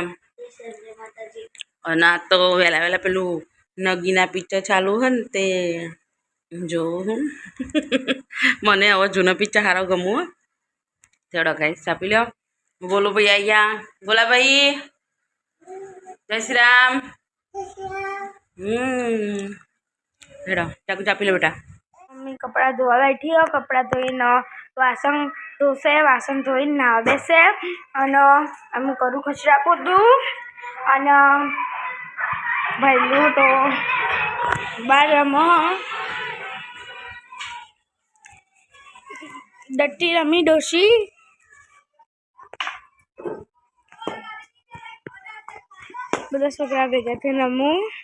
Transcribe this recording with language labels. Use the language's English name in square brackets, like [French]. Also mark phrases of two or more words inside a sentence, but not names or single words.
[Gujarati] અને આ તો વહેલા વહેલા પેલું નગીના પિક્ચર ચાલુ હોય ને તે જોઉં. મને હવે જૂનો પિક્ચર સારો ગમવું. ચડો ગાઈસ ચાપી લો. બોલો ભાઈ આયા. બોલા ભાઈ જય શ્રી રામ. હેડો ચાકુ ચાપી લો બેટા. મમ્મી કપડા ધોવા બેઠી હો. કપડા ધોઈને વાસણ ધોશે. વાસણ ધોઈને નાવા બેસે. અને અમે કરું ખચરા પોતું. અને ભાઈલું તો બાર ડટ્ટી રમી ડોશી. બધા છોકરા ભેગા થઈને રમું.